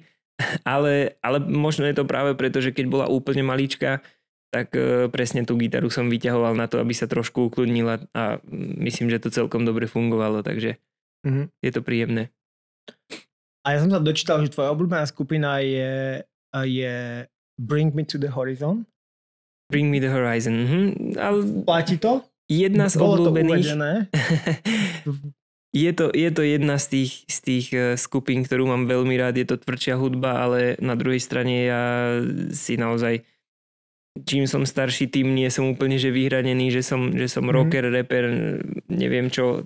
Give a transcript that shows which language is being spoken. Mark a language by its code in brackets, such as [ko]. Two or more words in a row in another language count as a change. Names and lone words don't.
[sk] Ale možno je to práve preto, že keď bola úplne malička, tak presne tú gitaru som vyťahoval na to, aby sa trošku ukludnila a myslím, že to celkom dobre fungovalo, takže je to príjemné. A ja som sa dočítal, že tvoja obľúbená skupina je Bring Me to the Horizon. Bring Me the Horizon. Ale platí to? Jedna z obľúbených. Je to jedna z tých skupín, ktorú mám veľmi rád. Je to tvrdšia hudba, ale na druhej strane ja si naozaj, čím som starší, tým nie som úplne že vyhranený, že som rocker, rapper, neviem čo.